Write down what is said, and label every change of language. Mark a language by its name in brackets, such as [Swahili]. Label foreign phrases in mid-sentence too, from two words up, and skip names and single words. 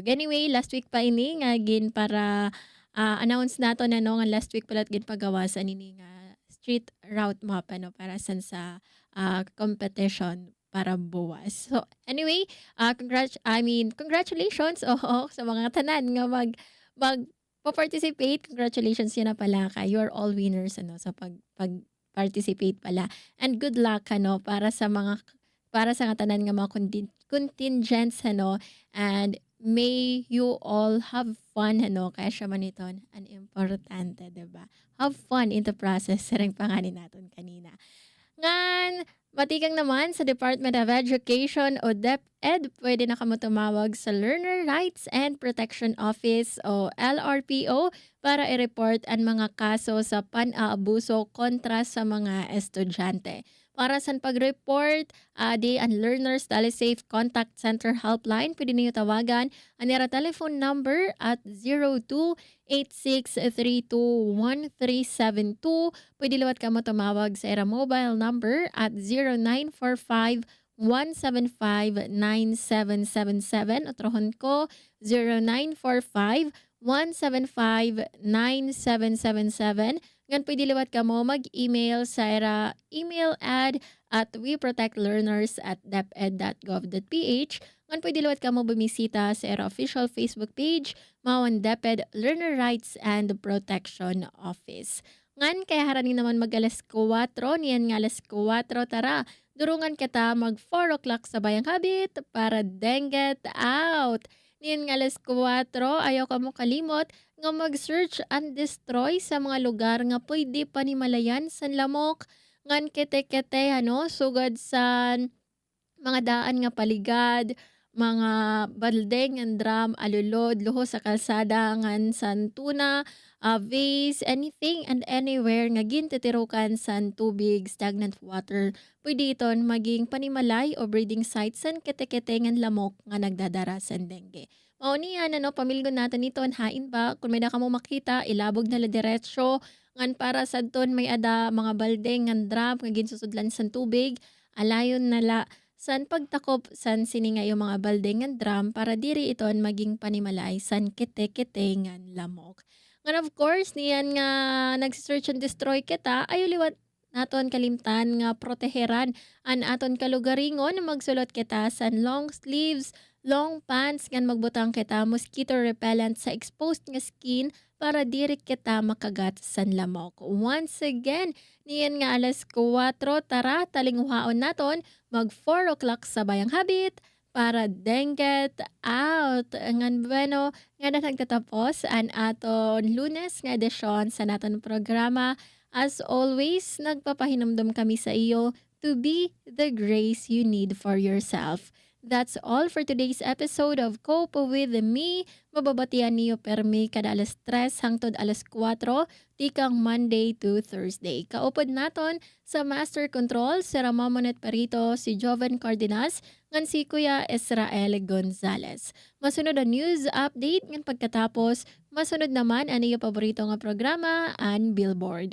[Waray] Anyway last week pa ini nga gin para announce nato na no nga last week palat gid pagawasan ini nga street route map ano para sa competition para buwas. [English] So anyway, congratulations [Waray] sa mga tanan nga participate. Congratulations yun na pala ka. [English] You're all winners ano sa participate pala. And good luck [Waray] ano para sa tanan nga mga contingents ano [English] and may you all have [Waray] fun ano kaya siya man iton an importante diba [English] have fun in the process [Waray] sarang panganin naton kanina ngan matikang naman sa Department of Education o DepEd pwede na kamo tumawag sa Learner Rights and Protection Office o LRPO para i-report ang mga kaso sa pan-aabuso kontra sa mga estudyante. Para sa pag-report, di ang Learners Telesafe Contact Center Helpline, pwede niyo tawagan ang nila telephone number at 0286321372. Pwede liwat ka mo tumawag sa era mobile number at 0945-175-9777. Otrohon ko, 0945-175-9777. Ngan pwede liwat ka mo mag-email sa era email ad at weprotectlearners@deped.gov.ph. Ngan pwede liwat ka mo bumisita sa era official Facebook page, Mawan DepEd Learner Rights and Protection Office. Ngan kaya haranin naman mag alas 4, niyan nga alas 4 tara. Durungan kita mag 4 o'clock sa Bayang Habit para denget out. Niyan nga alas 4, ayaw ka mo kalimot nga mag- [English] search and destroy [Waray] sa mga lugar nga pwede panimalayan sa lamok ngan kete-kete sugad sa mga daan nga paligad mga baldeng and drum alulod luho sa kalsada ngan san tuna vase [English] anything and anywhere [Waray] nga gintitirukan san tubig [English] stagnant water [Waray] pwede iton maging panimalay o [English] breeding site [Waray] san kete-kete ngan lamok nga nagdadara sa dengue. Mao niyan pamilgon natin ito hain ba kung may na kamo makita ilabog na la diretsyo ngan para sadton may ada mga baldeng ngan drum nga ginsusudlan san tubig alayon nala san pagtakop san sini nga yung mga baldeng ngan drum para diri iton maging panimalay san kete-kete ngan lamok. Ngan [English] of course [Waray] niyan nga nag- [English] search and destroy [Waray] kita ayo liwat naton kalimtan nga proteheran an aton kalugaringon magsulot kita san [English] long sleeves long pants [Waray] ngan magbutang kita [English] mosquito repellent [Waray] sa exposed nga skin para diri kita makagat san lamok. Once again, niyan nga alas 4 tara talinghuhaon naton mag 4 o'clock sa Bayang Habit para denget out. Ngan bueno nga na nagtatapos an aton Lunes nga edisyon sa naton programa. [English] As always, [Waray] nagpapahinumdum kami sa iyo [English] to be the grace you need for yourself. That's all for today's episode of Cope With Me. [Waray] Mababatian niyo permi kada alas 3 hangtod alas 4, tikang [English] Monday to Thursday. [Waray] Kaupod naton sa Master Control, si Ramamonet Perito, si Joven Cardenas, ngan si Kuya Israel Gonzalez. Masunod ang news update ngan pagkatapos, masunod naman ang iyo paborito nga programa, ang Billboard.